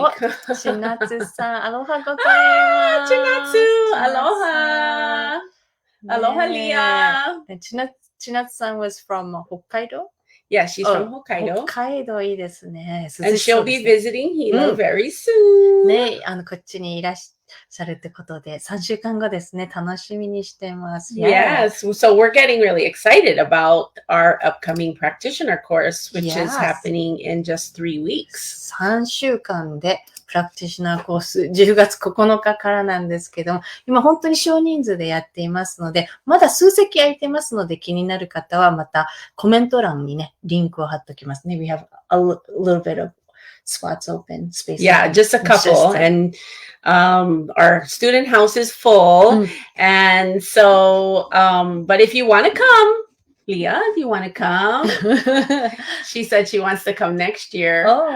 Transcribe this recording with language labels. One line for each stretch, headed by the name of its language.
English: Chinatsu-san, aloha gozaimasu. Chinatsu, aloha, aloha, Leah. Chinatsu-san was from Hokkaido. Yeah, she's from Hokkaido.
Japanese: 北海道いいですね。
English: And she'll be visiting Hilo very soon.
Japanese: ね、こっちにいらっしゃるってことで、3週間後ですね。楽しみにしてます。
English: Yes. So we're getting really excited about our upcoming practitioner course, which is happening in just 3 weeks.
Japanese: 3週間でプラクティショナーコース、10月9日からなんですけども、今本当に少人数でやっていますので、まだ数席空いてますので、気になる方はまたコメント欄にね、リンクを貼っておきますね。
English: We have a little bit of spots open, space. Yeah, open. just a couple. And our student house is full. And so, but if you want to come, Leah, if you want to come, she said she wants to come next year.